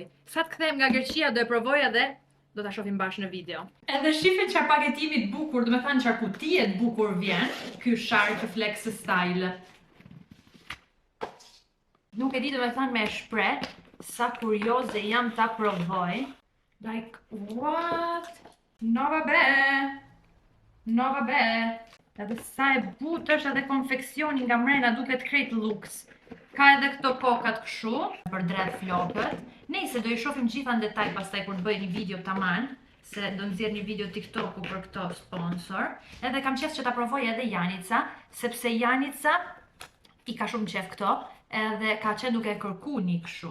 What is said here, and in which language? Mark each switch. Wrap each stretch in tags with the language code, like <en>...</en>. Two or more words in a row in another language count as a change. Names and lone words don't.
<sq>Sa të kthehem nga Greqia do e provoj edhe do ta shohim bashkë në video. Edhe shife çfarë paketimi të bukur, do të thënë çfarë kutie të bukur vjen ky Shark Flex Style. Nuk e di do të thënë me shpreh sa kurioze jam ta provoj.</sq> <en>Like what?</en> <it>No vabbè. No vabbè.</it> <sq>Edhe sa e butë është edhe konfeksioni nga mrena duket krejt luks. Ka edhe këto kokat këshu, për dredh flokët. Nejse do i shohim gjitha në detaj pastaj kur të bëj një video taman, se do nxjerr një video TikToku për këto sponsor. Edhe kam qef që ta provoj edhe Janica, sepse Janica i ka shumë qef këto, edhe ka qenë duke kërku një këshu.</sq>